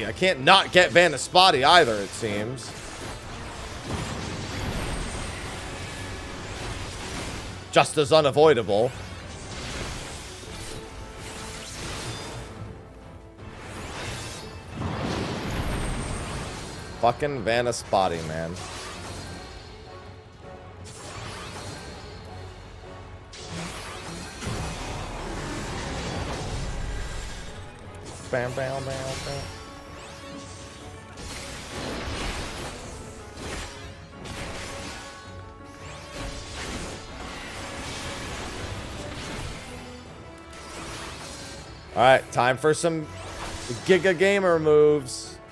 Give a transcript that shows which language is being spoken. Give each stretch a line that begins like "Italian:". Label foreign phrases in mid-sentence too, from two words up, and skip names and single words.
English: I can't not get Vanispati either, it seems. Just as unavoidable. Fucking Vanispati, man. Bam, bam, bam, bam. All right, time for some Giga Gamer moves.